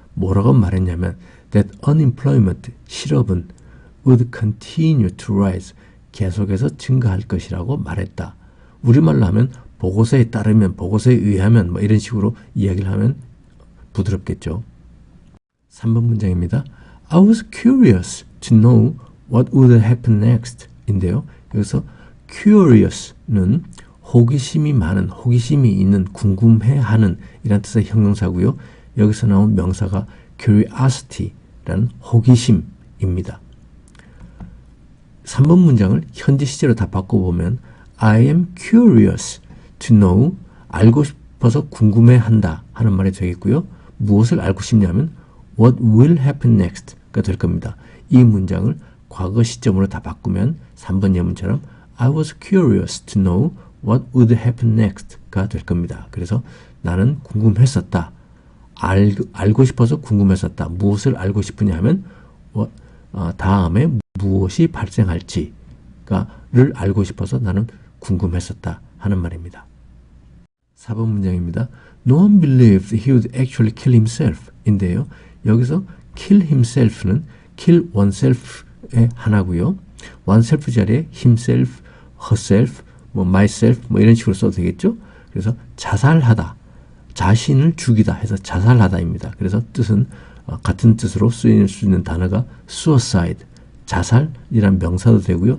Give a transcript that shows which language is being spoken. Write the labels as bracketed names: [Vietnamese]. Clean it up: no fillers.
[Korean] 뭐라고 말했냐면 that unemployment, 실업은 [English] would continue to rise, [Korean] 계속해서 증가할 것이라고 말했다. 우리말로 하면 보고서에 따르면, 보고서에 의하면 뭐 이런 식으로 이야기를 하면 부드럽겠죠. 3번 문장입니다. [English] I was curious to know what would happen next [Korean] 인데요. 여기서 curious는 호기심이 많은, 호기심이 있는, 궁금해하는 이란 뜻의 형용사고요. 여기서 나온 명사가 curiosity라는 호기심입니다. 3번 문장을 현재 시제로 다 바꿔보면 [English] I am curious to know, [Korean] 알고 싶어서 궁금해한다 하는 말이 되겠고요. 무엇을 알고 싶냐면 [English] what will happen next [Korean] 가 될 겁니다. 이 문장을 과거 시점으로 다 바꾸면 3번 예문처럼 [English] I was curious to know what would happen next [Korean] 가 될 겁니다. 그래서 나는 궁금했었다. 알고 싶어서 궁금했었다. 무엇을 알고 싶으냐면 다음에 무엇이 발생할지를 알고 싶어서 나는 궁금했었다 하는 말입니다. 4번 문장입니다. [English] No one believed he would actually kill himself [Korean] 인데요. 여기서 kill himself는 kill oneself의 하나고요. oneself 자리에 himself, herself, myself 이런 식으로 써도 되겠죠. 그래서 자살하다, 자신을 죽이다 해서 자살하다입니다. 그래서 뜻은 같은 뜻으로 쓰일 수 있는 단어가 suicide, 자살이란 명사도 되고요.